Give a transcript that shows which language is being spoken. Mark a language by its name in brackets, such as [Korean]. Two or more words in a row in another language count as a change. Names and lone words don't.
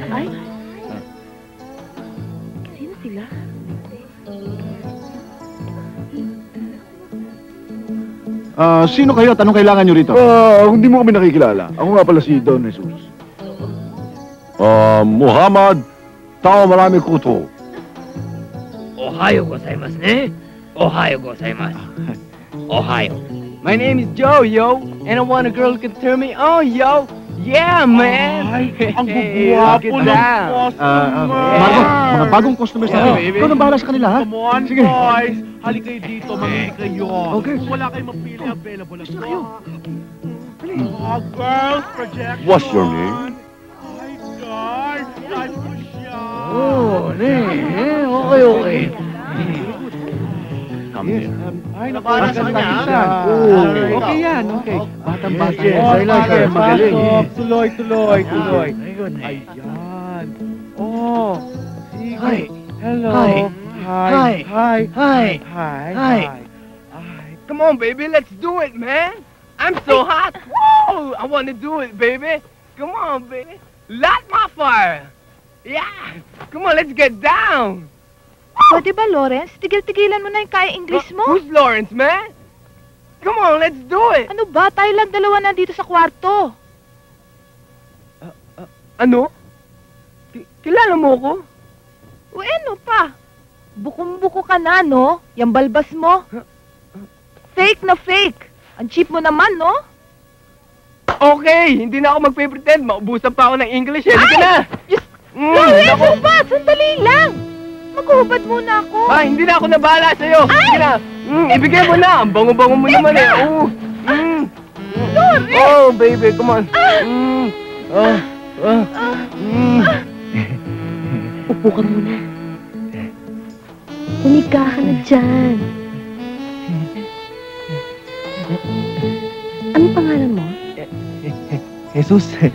[Filipino] Ay. Sino sila? Sino kayo at anong kailangan nyo rito? Hindi mo kami nakikilala. Ako nga pala si Don Jesus. Muhammad Taomarami Kuto. [Japanese] Ohayo gozaimasu ne? Ohayo gozaimasu. Ohayo. [English] My name is Joe, yo. And I want a girl who can turn me on, yo. Yeah, man. [Filipino] Ay, ang [English] Hey, [Filipino] gugwapo [English] look [Filipino] ng [English] at [Filipino] Marco, mga bagong customers natin. [English] baby. [Filipino] Ikaw nang bahala sa kanila, ha? [English] Come on, [Filipino] Sige. [English] boys! [Filipino] Halika kayo dito, mamili kayo. [English] Okay. [Filipino] Kung wala kayong mapili, available ako. [English] Girls, project. What's your name? [Filipino] Hi, guard. Nice ko siya. [English] Okay. Come here. [Filipino] Ay, Para sa kanya. Okay yan, okay. Batang-bata. [English] Yes, I like it. [Filipino] Magaling. Tuloy. Ayan. Oh. Sige. [English] Hi. Hello. Hi. Hi. Come on, baby. Let's do it, man. I'm so hot. Woo! I want to do it, baby. Come on, baby. Light my fire. Yeah. Come on, let's get down. [Filipino] Pwede ba, Lawrence? Tigil-tigilan mo na yung kaya English mo. [English] Who's Lawrence, man? Come on, let's do it. [Filipino] Ano ba? Tayo lang dalawa nandito sa kwarto. Ano? Kilala mo ko? O ano pa? Bukum-buko ka na, no? Yung balbas mo. Fake na fake. Ang cheap mo naman, no? Okay, hindi na ako magpe-pretend. Maubusan pa ako ng English. Hindi ka na. Lawrence, ano ba? Sandali lang. Maghuhubad muna ako. Hindi na ako nabahala sa'yo. Sige na. Ibigay mo na. Ang bango-bango mo naman eh. Lawrence! [English] Oh, baby, come on. [Filipino] Upo ka muna. Humiga ka na dyan. Anong pangalan mo? Jesus.